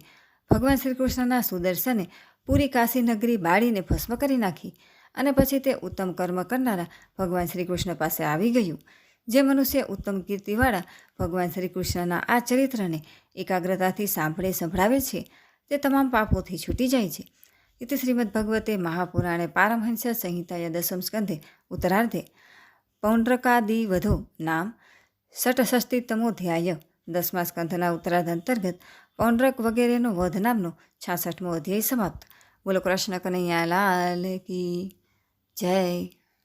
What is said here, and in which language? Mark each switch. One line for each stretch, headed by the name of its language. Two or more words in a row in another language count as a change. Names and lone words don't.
Gujarati: ભગવાન શ્રી કૃષ્ણના સુદર્શને પૂરી કાશી નગરી બાળીને ભસ્મ કરી નાખી અને પછી તે ઉત્તમ કર્મ કરનારા ભગવાન શ્રી કૃષ્ણ પાસે આવી ગયું. જે મનુષ્ય ઉત્તમ કીર્તિવાળા ભગવાન શ્રી કૃષ્ણના આ ચરિત્રને એકાગ્રતાથી સાંભળે સંભળાવે છે તે તમામ પાપોથી છૂટી જાય છે.
Sanskrit: इति श्रीमद्भगवते महापुराणे पारमहंस संहिताया दशम स्कंधे उत्तरार्धे पौंड्रकादिवधो नाम षट्षष्टितमोऽध्याय।
Gujarati: 10મા સ્કંધના ઉત્તરાર્ધ અંતર્ગત પૌંડ્રક વગેરેનો વધ નામનો 66મો અધ્યાય સમાપ્ત. બોલો
Hindi: कृष्ण कनैया लाल की जय.